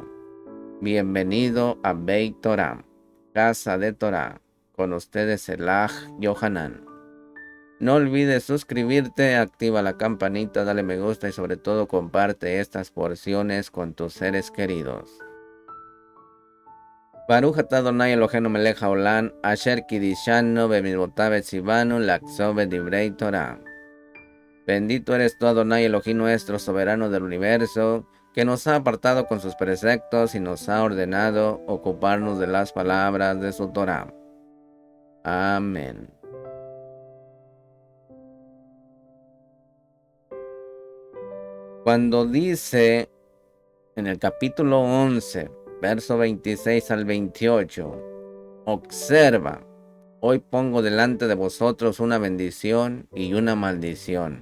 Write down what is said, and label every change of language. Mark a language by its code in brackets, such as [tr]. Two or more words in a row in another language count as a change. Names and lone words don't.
[es] Bienvenido a Beit Torah, Casa de Torah, con ustedes Elaj Yohanan. No olvides suscribirte, activa la campanita, dale me gusta y sobre todo comparte estas porciones con tus seres queridos. [he] ברוך אתה אדוני אלוהינו מלך העולם, אשר קידשנו במצוותיו וציוונו לעסוק בדברי תורה. [es] Bendito eres tú, Adonai Elohim nuestro, soberano del universo, que nos ha apartado con sus preceptos y nos ha ordenado ocuparnos de las palabras de su Torah. Amén. Cuando dice en el capítulo 11, verso 26 al 28, observa, hoy pongo delante de vosotros una bendición y una maldición.